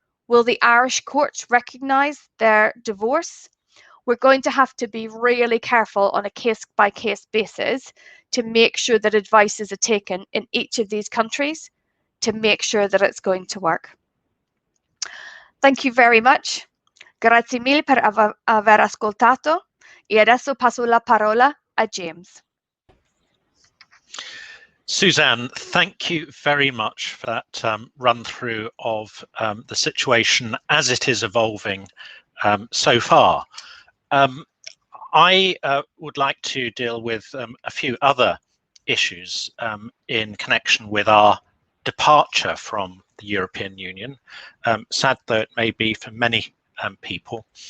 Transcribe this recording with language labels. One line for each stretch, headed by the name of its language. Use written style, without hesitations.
English: Will the Irish courts recognise their divorce? We're going to have to be really careful on a case-by-case basis to make sure that advice is taken in each of these countries to make sure that it's going to work. Thank you very much.
Italian: Grazie mille per aver ascoltato. E adesso passo la parola a James.
English: Suzanne, thank you very much for that run through of the situation as it is evolving so far. I would like to deal with a few other issues in connection with our departure from the European Union, sad though it may be for many people.